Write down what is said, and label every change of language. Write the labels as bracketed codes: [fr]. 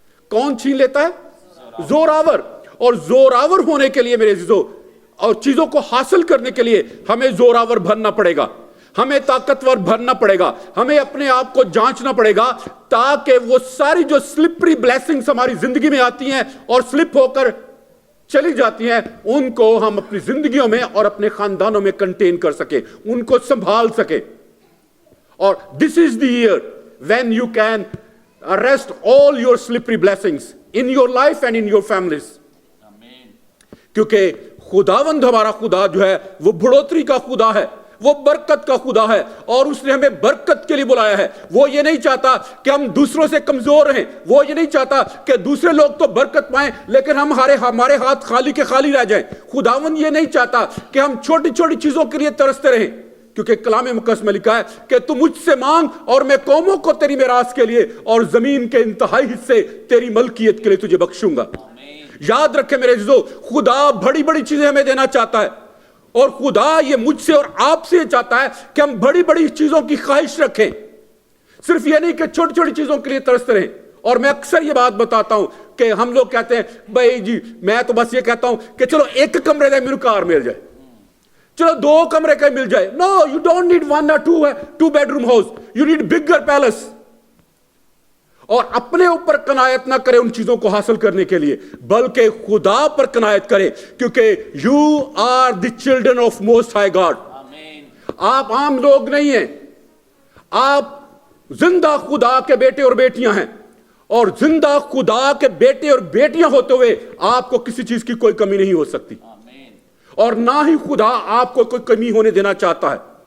[ur] کون چھین لیتا ہے؟ زوراور. اور زوراور ہونے کے لیے میرے عزیزو, اور چیزوں کو حاصل کرنے کے لیے ہمیں زوراور بننا پڑے گا, ہمیں طاقتور بننا پڑے گا, ہمیں اپنے آپ کو جانچنا پڑے گا, تاکہ وہ ساری جو [en] slippery blessings [ur] ہماری زندگی میں آتی ہیں اور سلپ ہو کر چلی جاتی ہیں, ان کو ہم اپنی زندگیوں میں اور اپنے خاندانوں میں کنٹین کر سکے, ان کو سنبھال سکے. اور [en] this is the year when you can arrest all your slippery blessings in your life and in your families. [ur] کیونکہ خداوند ہمارا خدا جو ہے وہ بڑھوتری کا خدا ہے, وہ برکت کا خدا ہے, اور اس نے ہمیں برکت کے لیے بلایا ہے. وہ یہ نہیں چاہتا کہ ہم دوسروں سے کمزور رہیں, وہ یہ نہیں چاہتا کہ دوسرے لوگ تو برکت پائیں لیکن ہمارے ہاتھ خالی کے خالی رہ جائیں. خداوند یہ نہیں چاہتا کہ ہم چھوٹی چھوٹی چیزوں کے لیے ترستے رہیں. کیونکہ کلام مقدس میں لکھا ہے کہ تو مجھ سے مانگ اور میں قوموں کو تیری میراث کے لیے اور زمین کے انتہائی حصے تیری ملکیت کے لیے تجھے بخشوں گا. یاد رکھے میرے عزیزو, خدا بڑی بڑی چیزیں ہمیں دینا چاہتا ہے, اور خدا یہ مجھ سے اور آپ سے چاہتا ہے کہ ہم بڑی بڑی چیزوں کی خواہش رکھیں, صرف یہ نہیں کہ چھوٹی چھوٹی چیزوں کے لیے ترستے رہیں. اور میں اکثر یہ بات بتاتا ہوں کہ ہم لوگ کہتے ہیں بھائی جی میں تو بس یہ کہتا ہوں کہ چلو ایک کمرے کا میرے کار مل جائے, چلو 2 کمرے کا مل جائے. [en] No, you don't need 1 or 2 bedroom house, you need bigger palace. [ur] اور اپنے اوپر قناعت نہ کرے ان چیزوں کو حاصل کرنے کے لیے, بلکہ خدا پر قناعت کرے, کیونکہ [en] you are the children of most high God. [ur] آپ عام لوگ نہیں ہیں, آپ زندہ خدا کے بیٹے اور بیٹیاں ہیں, اور زندہ خدا کے بیٹے اور بیٹیاں ہوتے ہوئے آپ کو کسی چیز کی کوئی کمی نہیں ہو سکتی, اور نہ ہی خدا آپ کو کوئی کمی ہونے دینا چاہتا ہے.